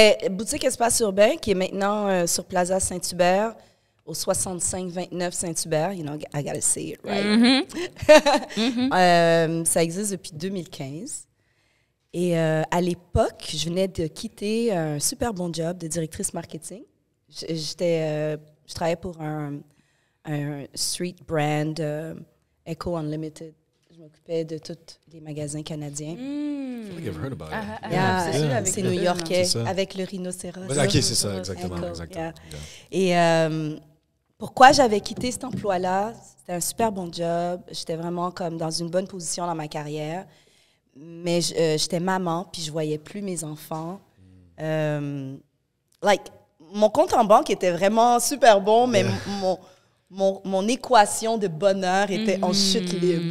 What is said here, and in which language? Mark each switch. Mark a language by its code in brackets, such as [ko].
[fr] Boutique Espace Urbain, qui est maintenant sur Plaza Saint-Hubert, au 65-29 Saint-Hubert. [en] You know, I gotta say it right. [fr] Ça existe depuis 2015. Et à l'époque, je venais de quitter un super bon job de directrice marketing. Je travaillais pour un street brand, Echo Unlimited. Je m'occupais de tous les magasins canadiens. [en] I feel like I've heard about it. [fr] C'est new-yorkais, C'est ça. avec le rhinocéros. Ok, c'est ça, exactement. Echo, exactement. [en] yeah. [fr] Et pourquoi j'avais quitté cet emploi-là? C'était un super bon job. J'étais vraiment comme dans une bonne position dans ma carrière. Mais j'étais maman, puis je voyais plus mes enfants. Mon compte en banque était vraiment super bon, mais mon équation de bonheur était en chute libre.